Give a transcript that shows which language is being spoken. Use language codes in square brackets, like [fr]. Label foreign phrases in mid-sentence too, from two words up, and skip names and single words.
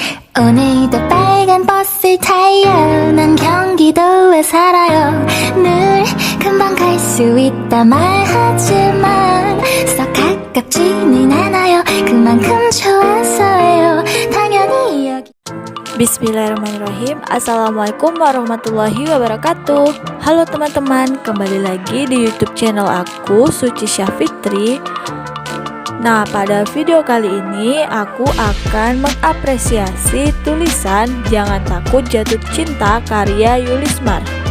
[ko] 오늘도 빨간 버스를 타요. 난 경기도에 살아요. 늘 금방 갈 수 있다 말하지만 썩 가깝지는 않아요. 그만큼 좋아서요. 당연히 여기. [ar] بسم الله الرحمن الرحيم. السلام عليكم ورحمة الله وبركاته. [id] Halo teman-teman, kembali lagi di YouTube channel aku, Suci Syafitri. Nah, pada video kali ini aku akan mengapresiasi tulisan Jangan Takut Jatuh Cinta karya Yulismar.